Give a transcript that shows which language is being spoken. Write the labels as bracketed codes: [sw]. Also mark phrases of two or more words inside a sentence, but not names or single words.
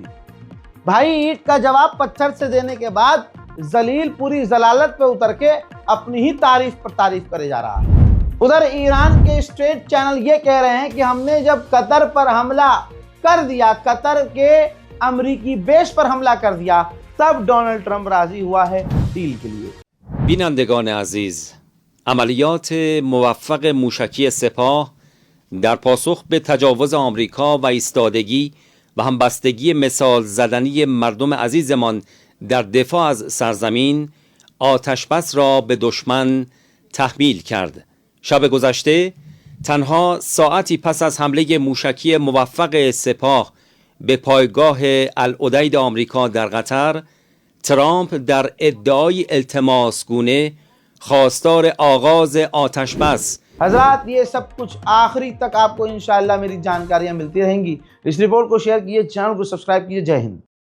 [hi] भाई ईंट का जवाब पत्थर से देने के बाद जलील पूरी जलालत पे उतर के अपनी ही तारीफ पर तारीफ करे जा रहा है। उधर ईरान के स्टेट चैनल ये कह रहे हैं कि हमने जब कतर पर हमला कर दिया, कतर के अमरीकी बेस पर हमला कर दिया, तब डोनाल्ड ट्रंप राजी हुआ है डील के लिए। [fa] بینندگان عزیز، عملیات موفق موشکی سپاه در پاسخ به تجاوز آمریکا و ایستادگی و همبستگی مثال زدنی مردم عزیزمان در دفاع از سرزمین آتشبس را به دشمن تحمیل کرد. شب گذشته تنها ساعتی پس از حمله موشکی موفق سپاه به پایگاه العدید آمریکا در قطر، ترامپ در ادعای التماسگونه خواستار آغاز آتشبس [hi] हजरात ये सब कुछ आखिरी तक आपको इंशाअल्लाह मेरी जानकारियाँ मिलती रहेंगी। इस रिपोर्ट को शेयर कीजिए, चैनल को सब्सक्राइब कीजिए। जय हिंद।